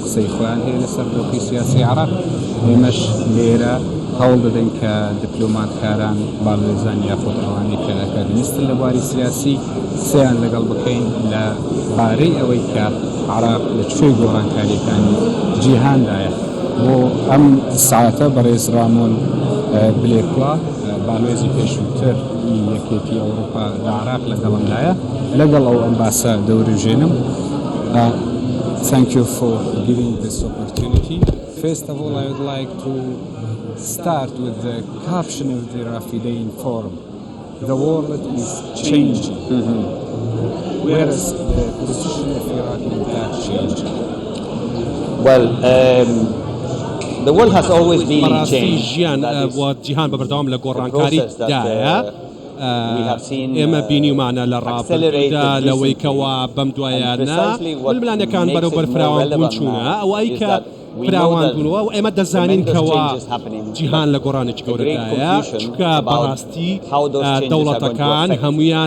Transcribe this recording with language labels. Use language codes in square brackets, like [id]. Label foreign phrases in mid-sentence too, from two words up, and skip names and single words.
[ckb] قسەی خۆیان هەیە لەسەر دۆخی سیاسی عراق ئێمەش لێرە هەوڵ دەدەین کە دیپلۆماتکاران باڵێزان یاخۆت ئەوانەی کە ئەکادمیستن لە بواری سیاسی قسەیان لەگەڵ بکەین لە بارەی ئەوەی کە عراق لە کوێی گۆڕانکاریەکانی جیهاندایە بۆ ئەم ساعتە بەڕێز رامۆن بلێکوا باڵێزی پێشووتر یەکێتی ئەوروپا لە عراق لەگەڵمدایە لەگەڵ ئەو ئەمباسە دەوروژێنم. [en] Thank you for giving this opportunity. First of all, I would like to start with the caption of the Rafidain Forum. The world is changing, whereas the position of Iraq is not changing. Well, the world has always been changed. [ckb] ژیان و جیهان بەبەردەوام لە گۆڕانکاری دایە. ئێمە بینیمانە لە ڕابردوودا لەوەی کەوا بەم دوایانە ململانەکان بەرەوبەر فراوان بوون چوونە ئەوەی کە فراوان بوونەوە و ئێمە دەزانین کەوا جیهان لە گۆڕانێکی گەورەدایە چونکە بەڕاستی دەوڵەتەکان هەمویان